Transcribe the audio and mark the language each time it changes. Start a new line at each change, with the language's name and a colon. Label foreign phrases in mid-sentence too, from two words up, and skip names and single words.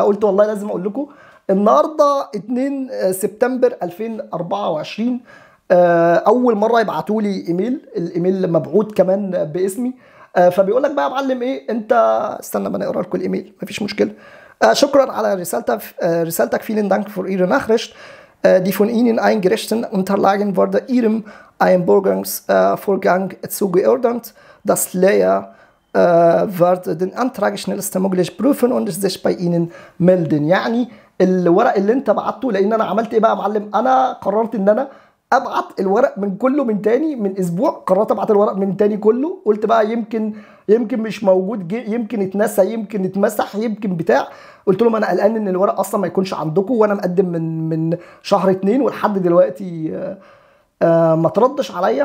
Arabic: قلت والله لازم اقول لكم. النهارده 2 سبتمبر 2024. اول مره يبعتوا لي ايميل. الايميل مبعوث كمان باسمي. فبيقول لك بقى يا معلم ايه انت. استنى ما نقرا لكم الايميل مفيش مشكله. شكرا على رسالتك.
German: Vielen Dank für Ihre Nachricht. Die von Ihnen eingerichteten Unterlagen wurde Ihrem Einbürgerungsvorgang zugeordnet. Das Layer wird den Antrag schnellstmöglich prüfen und sich bei Ihnen melden.
Arabic: يعني الورق اللي انت بعته، لان انا عملت ايه بقى يا معلم؟ انا قررت ان انا ابعت الورق من كله من تاني. من اسبوع قررت ابعت الورق من تاني كله. قلت بقى يمكن مش موجود، يمكن اتنسى، يمكن اتمسح، يمكن بتاع. قلت لهم انا قلقان ان الورق اصلا ما يكونش عندكم، وانا مقدم من شهر 2 ولحد دلوقتي ما تردش عليا.